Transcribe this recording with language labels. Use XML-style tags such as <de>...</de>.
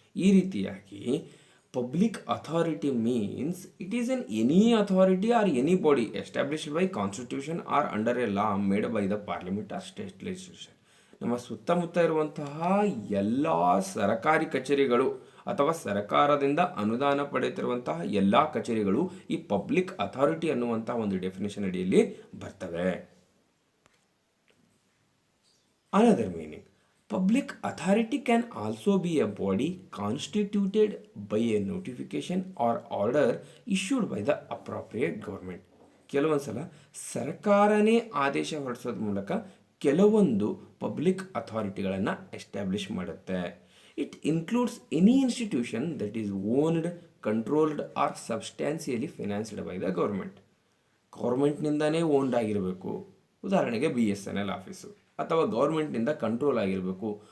<en>ಈ ರೀತಿಯಾಗಿ public authority means it is an any authority or any body established by constitution or under a law made by the parliament or state legislature.</en> <kn>ನಮ್ಮ ಸುತ್ತಮುತ್ತ ಇರುವಂತಹ ಎಲ್ಲ ಸರ್ಕಾರಿ ಕಚೇರಿಗಳು ಅಥವಾ ಸರ್ಕಾರದಿಂದ ಅನುದಾನ ಪಡೆಯುತ್ತಿರುವಂತಹ ಎಲ್ಲ ಕಚೇರಿಗಳು ಈ ಪಬ್ಲಿಕ್ ಅಥಾರಿಟಿ ಅನ್ನುವಂತಹ ಒಂದು ಡೆಫಿನೇಷನ್ ಅಡಿಯಲ್ಲಿ ಬರ್ತವೆ.</kn> <en>Another meaning, public authority can also be a body constituted by a notification or order issued by the appropriate government.</en> <kn>ಕೆಲವೊಂದು ಸಲ ಸರ್ಕಾರನೇ ಆದೇಶ ಹೊರಡಿಸೋದ್ರ ಮೂಲಕ ಕೆಲವೊಂದು ಪಬ್ಲಿಕ್ ಅಥಾರಿಟಿಗಳನ್ನು ಎಸ್ಟ್ಯಾಬ್ಲಿಷ್ ಮಾಡುತ್ತೆ.</kn> <en>It includes any institution that is owned, controlled or substantially financed by the government.</en> <kn>ಗೌರ್ಮೆಂಟ್ನಿಂದನೇ owned ಆಗಿರಬೇಕು. ಉದಾಹರಣೆಗೆ BSNL office, ಅಥವಾ ಗೌರ್ಮೆಂಟ್ನಿಂದ ಕಂಟ್ರೋಲ್ ಆಗಿರಬೇಕು.</kn>